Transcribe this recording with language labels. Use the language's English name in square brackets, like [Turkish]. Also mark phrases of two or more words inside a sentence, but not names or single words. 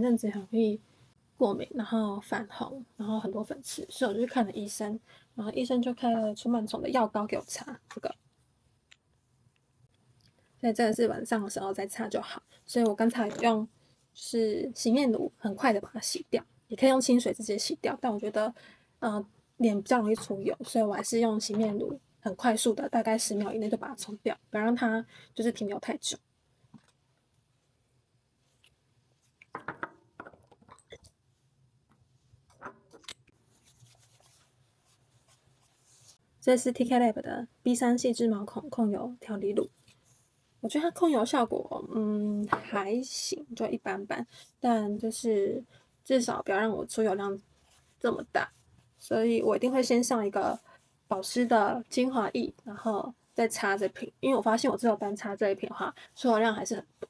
[Chinese] 陣子很容易過敏，然後反紅，然後很多粉刺，所以我就去看了醫生，然後醫生就開了除螨蟲的藥膏給我擦，這個，所以這個是晚上的時候再擦就好。所以我剛才用就是洗面乳，很快的把它洗掉，也可以用清水直接洗掉，但我覺得臉比較容易出油，所以我還是用洗面乳。很快速的，大概10秒以內就把它沖掉，不要讓它就是停留太久。這是 TK Lab 的 B3 細緻毛孔控油調理乳，我覺得它控油效果還行，就一般般，但就是至少不要讓我出油量這麼大，所以我一定會先上一個保濕的精華液，然後再擦這瓶，因為我發現我只有單擦這一瓶的話，出油量還是很多。